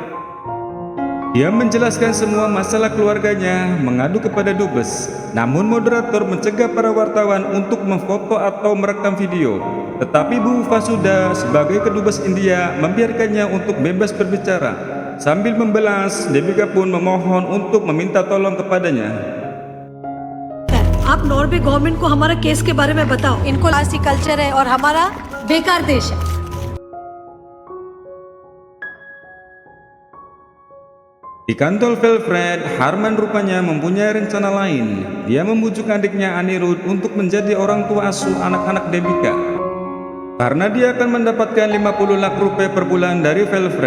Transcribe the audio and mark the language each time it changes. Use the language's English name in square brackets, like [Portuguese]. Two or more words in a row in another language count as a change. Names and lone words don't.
[Indonesian] Dia menjelaskan semua masalah keluarganya, mengadu kepada dubes. Namun moderator mencegah para wartawan untuk memfoto atau merekam video. Tetapi Bu Fasuda sebagai kedubes India membiarkannya untuk bebas berbicara. Sambil membelas, Debika pun memohon untuk meminta tolong kepadanya. [Hindi] आप नॉर्वे गवर्नमेंट को हमारा केस के बारे में बताओ। इनको लासी कल्चर है और हमारा बेकार देश है। [Indonesian] Di kantor Velfred, Harman rupanya mempunyai rencana lain. Dia membujuk adiknya Anirudh untuk menjadi orang tua asuh anak-anak Debika. Karena dia akan mendapatkan 50 lakh rupiah per bulan dari Velfred.